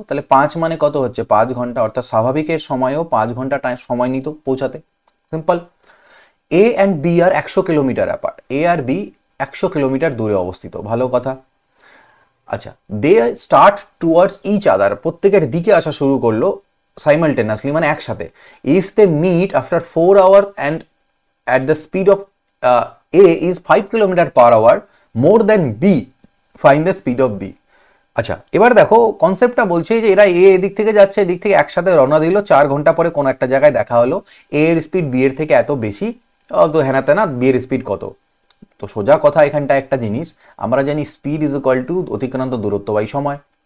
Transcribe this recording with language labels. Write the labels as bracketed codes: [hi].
[bn] তাহলে 5 মানে কত হচ্ছে? 5 ঘন্টা, অর্থাৎ স্বাভাবিকের সময়ও 5 ঘন্টা টাইম সময় নিত পৌঁছাতে। Simple. [en] A and B are 100 kilometre apart. [bn] A আর B 100 kilometre দূরে অবস্থিত, ভালো কথা। আচ্ছা, [en] they start towards each other, [bn] প্রত্যেকের দিকে আসা শুরু করলো সাইমালটেনিয়াসলি, মানে একসাথে। [en] If they meet after 4 hours and at the speed of A is 5 kilometre per hour more than B, find the speed of B। [bn] আচ্ছা, এবার দেখো কনসেপ্টটা বলছে যে এরা এ এদিক থেকে যাচ্ছে, এদিক থেকে একসাথে রওনা দিল, 4 ঘন্টা পরে কোনো একটা জায়গায় দেখা হলো, এ এর স্পিড বি এর থেকে এত বেশি, তো হ্যানা তেনা, বি এর স্পিড কত? তো সোজা কথা, এখানটা একটা জিনিস আমরা জানি, [en] speed is equal to [bn] অতিক্রান্ত দূরত্ব বাই সময়।